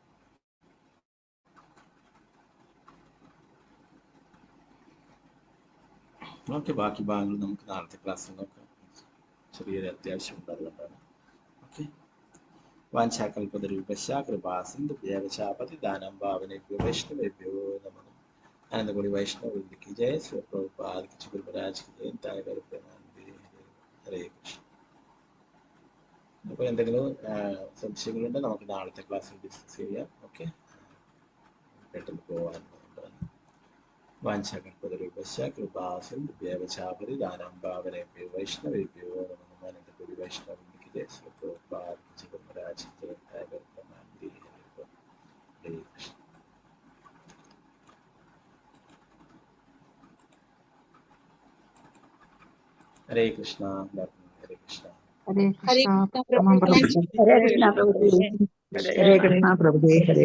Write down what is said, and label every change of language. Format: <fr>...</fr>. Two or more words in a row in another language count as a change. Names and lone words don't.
<ml>ഓക്കെ, ബാക്കി ഭാഗങ്ങൾ നമുക്ക് നാളത്തെ ക്ലാസ്സിൽ നോക്കാം. ചെറിയൊരു അത്യാവശ്യം ഉണ്ടാകുന്നതാണ്. ഓക്കെ.</ml> <sa>വാഞ്ചാകൽപതരൂപശ്ച കൃപാസിന്ധുഭ്യഃ പതിതാനാം പാവനേഭ്യോ വൈഷ്ണവേഭ്യോ നമഃ.</sa> <hi>आनन्दकोटि वैष्णव की जय। श्री प्रभुपाद की गुरु महाराज की जय।</hi> <sa>താഴെ ഹരേ കൃഷ്ണ.</sa> <ml>അപ്പോൾ എന്തെങ്കിലും സംശയങ്ങളുണ്ട് നമുക്ക് നാളത്തെ ക്ലാസ്സിൽ ഡിസ്കസ് ചെയ്യാം. ഓക്കെ, പെട്ടെന്ന് പോകാൻ</ml> <sa>വാഞ്ചാകൽപതരൂപശ്ച കൃപാസിന്ധുഭ്യഃ പതിതാനാം പാവനേഭ്യോ വൈഷ്ണവേഭ്യോ നമഃ.</sa> <hi>आनन्दकोटि वैष्णव की जय। श्री प्रभुपाद की गुरु महाराज की जय।</hi> <sa>താഴെ ഹരേ കൃഷ്ണ. ഹരേ കൃഷ്ണ. ഹരേ കൃഷ്ണ. ഹരേ ഹരേ കൃഷ്ണ. കൃഷ്ണ പ്രഭുജി. ഹരേ കൃഷ്ണ പ്രഭുജി. ഹരേ കൃഷ്ണ പ്രഭുജി. ഹരേ</sa>